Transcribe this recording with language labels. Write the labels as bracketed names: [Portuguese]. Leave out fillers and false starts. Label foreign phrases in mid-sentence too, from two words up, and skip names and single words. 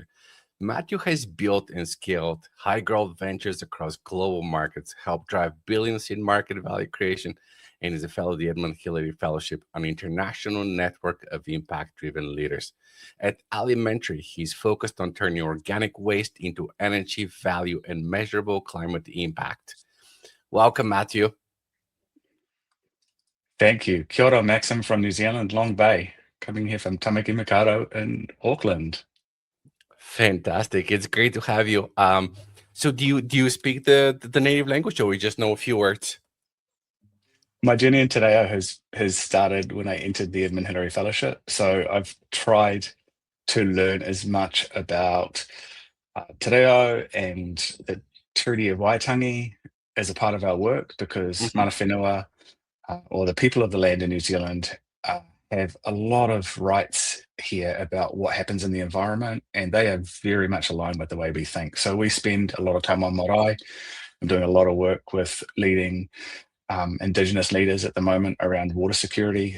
[English] Mathew has built and scaled high-growth ventures across global markets, helped drive billions in market value creation, and is a fellow of the Edmund Hillary Fellowship, an international network of impact-driven leaders. At Alimentary, he's focused on turning organic waste into energy value and measurable climate impact. Welcome, Mathew. Thank you. [Māori] Kia ora, [English] Maxim from New Zealand, Long Bay, coming here from Tamaki Makaurau in Auckland. Fantastic. It's great to have you. So do you speak the native language, or we just know a few words? My journey in Te Reo has started when I entered the Edmund Hillary Fellowship. So I've tried to learn as much about Te Reo and the Treaty of Waitangi as a part of our work, because [Māori] mana whenua, [English] or the people of the land in New Zealand, have a lot of rights here about what happens in the environment, and they are very much aligned with the way we think. So we spend a lot of time on marae. I'm doing a lot of work with leading Indigenous leaders at the moment around water security.